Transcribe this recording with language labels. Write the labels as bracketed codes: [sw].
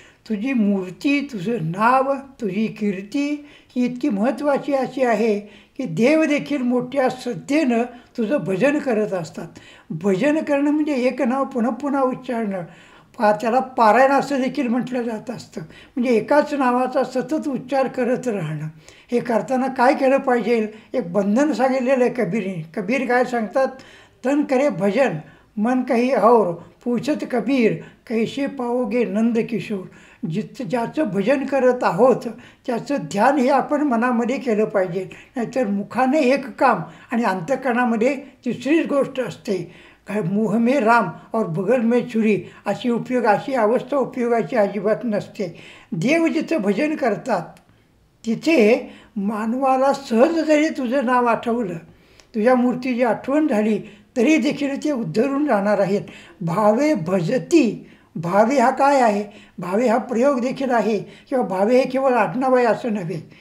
[mr] तुझी मूर्ती, तुझं नाव, तुझी कीर्ती ही इतकी महत्त्वाची अशी आहे की देव देखील मोठ्या श्रद्धेनं तुझं भजन करत असतात. भजन करणं म्हणजे एक नाव पुन्हा पुन्हा उच्चारणं. त्याला पारायण असं देखील म्हटलं जात असतं. म्हणजे एकाच नावाचा सतत उच्चार करत राहणं. हे करताना काय केलं पाहिजे? एक बंधन सांगितलेलं आहे कबीरने. कबीर काय सांगतात? [hi] तन करे भजन मन काही और पूछत कबीर कैसे पाओगे नंद किशोर. [mr] ज्याचं भजन करत आहोत त्याचं ध्यान हे आपण मनामध्ये केलं पाहिजे. नाहीतर मुखाने एक काम आणि अंतःकरणामध्ये तिसरीच गोष्ट असते. काय [hi] मुह में राम और बगल में छुरी [mr] अशी अवस्था उपयोगाची अजिबात नसते. देव जिथं भजन करतात तिथे मानवाला सहज जरी तुझं नाव आठवलं, तुझ्या मूर्तीची आठवण झाली तरी देखील ते उद्धरून राहणार आहेत. भावे भजती. भावे हा काय आहे? भावे हा प्रयोग देखील आहे किंवा भावे हे केवळ आडनाव आहे असं नव्हे.